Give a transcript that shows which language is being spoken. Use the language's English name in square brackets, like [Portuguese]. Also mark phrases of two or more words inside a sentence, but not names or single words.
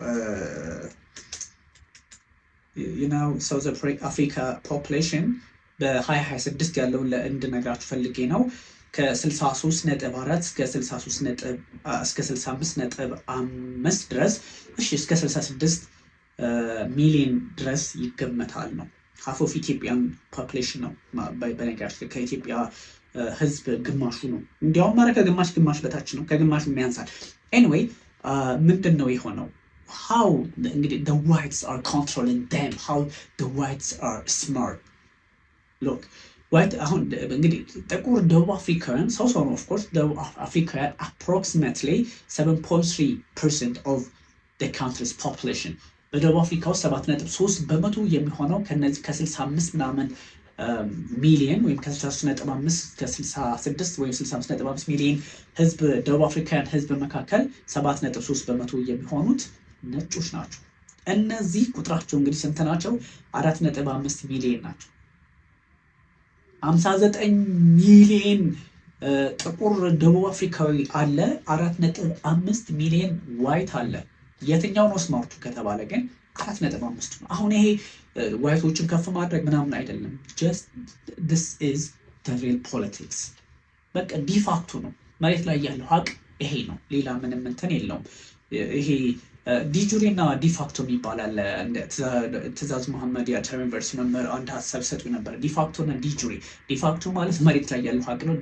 [Amharic] ሳውዝ አፍሪካ ፖፕሌሽን በ2026 ያለውን እንድነግራችሁ ፈልጌ ነው። ከ63.4 እስከ 65.5 ድረስ እስከ 66 ሚሊዮን ድረስ ይገመታል ነው። [English] half of Ethiopian population [Amharic] ነው። በነገራችን ከኢትዮጵያ ህዝብ ግማሹ ነው። እንዲያውም ማለት ከግማሽ በታች ነው። ከግማሹ ያንሳል። ኤኒዌይ ምንድን ነው የሆነው? [English] how እንግዲህ the whites are controlling them, how the whites are smart. look white [Amharic] አሁን እንግዲህ ጥቁር ደቡብ አፍሪካውያን ሰው ነው። [English] of course [Amharic] ደቡብ አፍሪካውያን [English] approximately 7.3% of the country's population [Amharic] በደቡብ አፍሪካ ውስጥ 7.3% የሚሆነው ከነዚህ ከ65 ምናምን ሚሊዮን ወይም ከ63.5 እስከ 66 ወይም 65.5 ሚሊዮን ህዝብ ደቡብ አፍሪካውያን ህዝብ መካከል 7.3% የሚሆኑት ነጮች ናቸው። እነዚህ ቁጥራቸው እንግዲህ ስንት ናቸው? 4.5 ሚሊዮን ናቸው። 59 ሚሊዮን ጥቁር ደቡብ አፍሪካዊ አለ፣ 4.5 ሚሊዮን ዋይት አለ። የትኛው ነው ስማርቱ ከተባለ ግን 4.5 ነው። አሁን ይሄ ዋይቶችን ከፍ ማድረግ ምናምን አይደለም። [English] just this is the real politics። [Amharic] በቃ ዲፋክቱ ነው። መሬት ላይ ያለው ሀቅ ይሄ ነው። ሌላ ምንም እንትን የለውም። ይሄ ዲጁሪ እና ዲፋክቶ ይባላል። ትእዛዝ መሐመድ የአተር ዩኒቨርሲቲ መምህር አንድ ሀሳብ ሰጡ ነበር። ዲፋክቶ እና ዲጁሪ። ዲፋክቶ ማለት መሬት ላይ ያለው ሀቅ ነው።